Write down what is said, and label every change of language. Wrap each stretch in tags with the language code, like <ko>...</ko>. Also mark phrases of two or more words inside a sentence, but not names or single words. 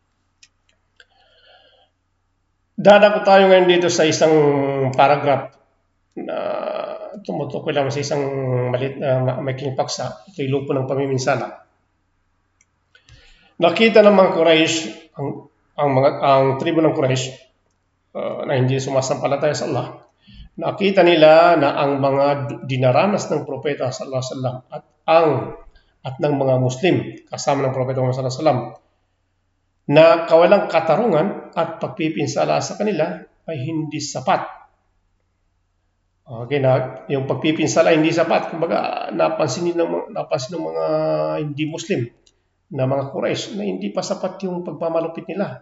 <tl>Dadako tayo ngayon dito sa isang paragraph na tumutukoy lang sa isang malit na maikling paksa. Ito'y lupo ng pamiminsala. Nakita ng mga Quraysh ang tribo ng Quraysh na hindi sumasampalataya sa Allah, nakita nila na ang mga dinaranas ng propeta</tl> <ar>صلى الله عليه وسلم</ar> <tl>at ng mga Muslim kasama ng propeta Muhammad</tl> <ar>صلى الله عليه وسلم</ar> <tl>na kawalang katarungan at pagpipinsala sa kanila ay hindi sapat. Okay na, yung pagpipinsala ay hindi sapat. Kumbaga, napansin ng mga hindi Muslim na mga Quraysh na hindi pa sapat yung pagmamalupit nila.</tl>